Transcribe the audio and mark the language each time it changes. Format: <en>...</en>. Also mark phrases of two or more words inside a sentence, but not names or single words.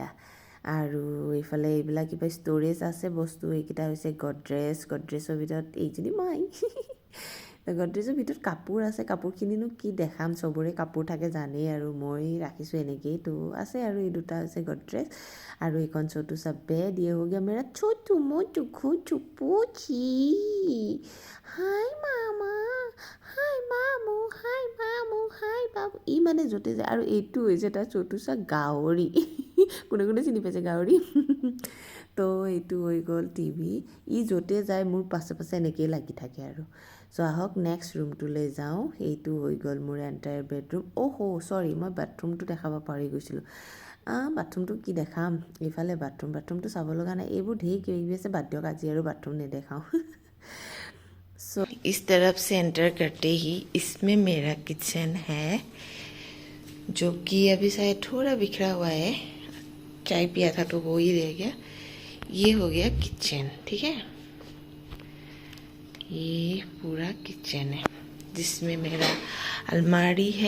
<as>আৰু এইফালে এইবিলাক কিবা ষ্ট'ৰেজ আছে বস্তু, এইকেইটা হৈছে গডৰেজৰ ভিতৰত এইজনী মই। গডৰেজৰ ভিতৰত কাপোৰ আছে, কাপোৰখিনিনো কি দেখাম, চবৰে কাপোৰ থাকে জানেই, আৰু মই ৰাখিছোঁ এনেকেই। তো আছে, আৰু এই দুটা হৈছে গডৰেজ, আৰু এইখন চতুচা বেড।</as> <hi>ये हो गया मेरा छोटू मोटू घुटू पूछी।</hi> <as>হাই মামা, হাই মামু, হাই মামু, হাই বাবু, ই মানে য'তে যায়। আৰু এইটো হৈছে তাৰ চতুচা গাহৰি। কোনে কোনে চিনি পাইছে গাহৰি। তো এইটো হৈ গ'ল টিভি, ই য'তে যায় মোৰ পাছে পাছে এনেকৈয়ে লাগি থাকে। আৰু চ' আহক নেক্সট ৰুমটোলৈ যাওঁ। এইটো হৈ গ'ল মোৰ</as> <en>entire bedroom.</en> <as>চৰি, মই বাথৰুমটো দেখাব পাহৰি গৈছিলোঁ। বাথৰুমটো কি দেখাম, এইফালে বাথৰুমটো চাব লগা নাই, এইবোৰ ঢেৰ কিবা কিবি আছে, বাদ দিয়ক, আজি আৰু বাথৰুম নেদেখাওঁ।</as> <hi>सो इस तरफ से एंटर करते ही इसमें मेरा किचन है, जो कि अभी शायद थोड़ा बिखरा हुआ है, चाय पिया था तो वो ही रह गया। ये हो गया किचन, ठीक है, ये पूरा किचन है जिसमें मेरा अलमारी है।</hi>